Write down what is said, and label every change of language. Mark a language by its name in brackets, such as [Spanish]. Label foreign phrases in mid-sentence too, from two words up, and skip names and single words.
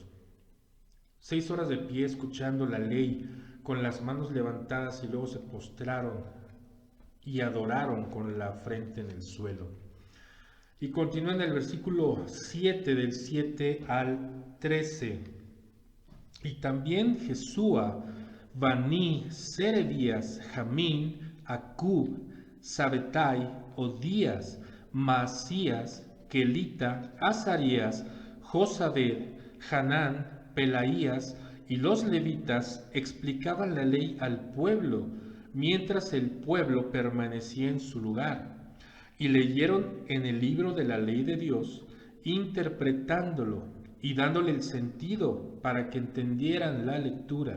[Spanish] 6 horas de pie escuchando la ley, con las manos levantadas, y luego se postraron y adoraron con la frente en el suelo. Y continúa en el versículo 7, del 7 al 13. Y también Jesúa, Bani, Serebías, Jamín, Acub, Sabetai, Odías, Maasías, Kelita, Azarías, Josabed, Hanán, Pelaías y los levitas explicaban la ley al pueblo, mientras el pueblo permanecía en su lugar. Y leyeron en el libro de la ley de Dios, interpretándolo y dándole el sentido para que entendieran la lectura.